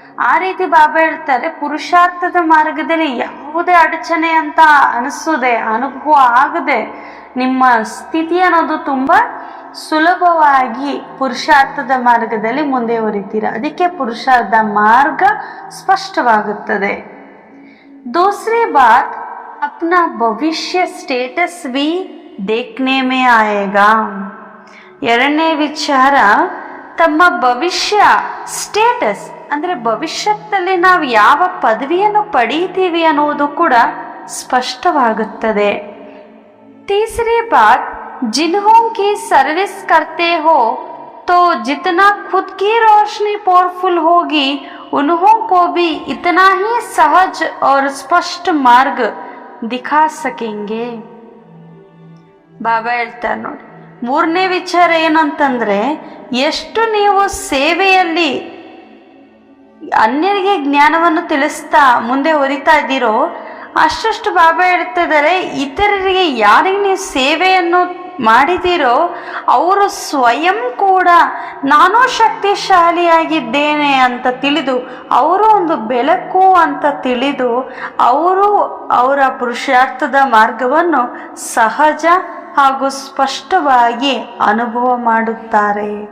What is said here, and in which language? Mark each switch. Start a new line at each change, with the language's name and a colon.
Kannada: ಆ ರೀತಿ ಬಾಬಾ ಹೇಳ್ತಾರೆ, ಪುರುಷಾರ್ಥದ ಮಾರ್ಗದಲ್ಲಿ ಯಾವುದೇ ಅಡಚಣೆ ಅಂತ ಅನಿಸೋದೆ, ಅನುಭವ ಆಗದೆ ನಿಮ್ಮ ಸ್ಥಿತಿ ಅನ್ನೋದು ತುಂಬಾ ಸುಲಭವಾಗಿ ಪುರುಷಾರ್ಥದ ಮಾರ್ಗದಲ್ಲಿ ಮುಂದೆವರಿತೀರ. ಅದಕ್ಕೆ ಪುರುಷಾರ್ಥ ಮಾರ್ಗ ಸ್ಪಷ್ಟವಾಗುತ್ತದೆ.
Hindi: दूसरी बात, अपना भविष्य स्टेटस भी देखने में आएगा.
Kannada: ಎರಡನೇ ವಿಚಾರ, ತಮ್ಮ ಭವಿಷ್ಯ ಸ್ಟೇಟಸ್ ಅಂದ್ರೆ ಭವಿಷ್ಯದಲ್ಲಿ ನಾವು ಯಾವ ಪದವಿಯನ್ನು ಪಡೀತೀವಿ ಅನ್ನೋದು ಕೂಡ ಸ್ಪಷ್ಟವಾಗುತ್ತದೆ.
Hindi: तीसरी बात, जिन्हों की सर्विस करते हो तो जितना खुद की रोशनी पावरफुल होगी उन्हों को भी इतना ही सहज और स्पष्ट मार्ग दिखा सकेंगे.
Kannada: ಬಾಬಾ ಹೇಳ್ತಾರೆ ನೋಡಿ, ಮೂರನೇ ವಿಚಾರ ಏನಂತಂದ್ರೆ, ಎಷ್ಟು ನೀವು ಸೇವೆಯಲ್ಲಿ ಅನ್ಯರಿಗೆ ಜ್ಞಾನವನ್ನು ತಿಳಿಸ್ತಾ ಮುಂದೆ ಹೊರಿತಾ ಇದ್ದೀರೋ ಅಷ್ಟಷ್ಟು ಬಾಬಾ ಹೇಳ್ತಿದ್ದಾರೆ, ಇತರರಿಗೆ ಯಾರಿಗೆ ನೀವು ಸೇವೆಯನ್ನು ಮಾಡಿದ್ದೀರೋ ಅವರು ಸ್ವಯಂ ಕೂಡ ನಾನು ಶಕ್ತಿಶಾಲಿಯಾಗಿದ್ದೇನೆ ಅಂತ ತಿಳಿದು, ಅವರು ಒಂದು ಬೆಳಕು ಅಂತ ತಿಳಿದು ಅವರು ಅವರ ಪುರುಷಾರ್ಥದ ಮಾರ್ಗವನ್ನು ಸಹಜ ಹಾಗೂ ಸ್ಪಷ್ಟವಾಗಿ ಅನುಭವ ಮಾಡುತ್ತಾರೆ.